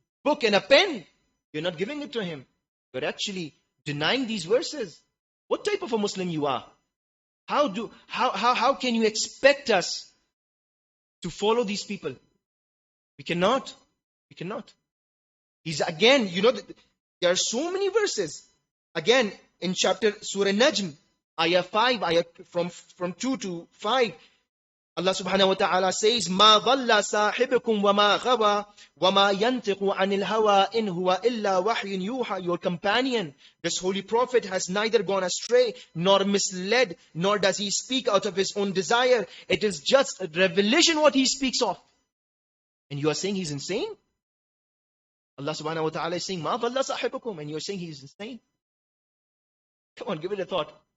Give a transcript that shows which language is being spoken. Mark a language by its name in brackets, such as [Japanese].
[English] book and a pen, you're not giving it to him. You're actually denying these verses. What type of a Muslim you are? How can you expect us to follow these people? We cannot. We cannot. He's again, there are so many verses. Again, in chapter Surah Najm, ayah 5, from 2 to 5, Allah subhanahu wa ta'ala says, [Arabic] مَا ضَلَّ صَاحِبُكُمْ وَمَا غَوَى وَمَا يَنْتِقُ عَنِ الْهَوَىٰ إِنْ هُوَ إِلَّا وَحْيٌ يُوحَىٰ. [English] Your companion, this holy prophet, has neither gone astray nor misled, nor does he speak out of his own desire. It is just a revelation what he speaks of. And you are saying he's insane? Allah subhanahu wa ta'ala is saying, [Arabic] مَا ضَلَّ صَاحِبُكُمْ, [English] and you are saying he's insane? Come on, give it a thought.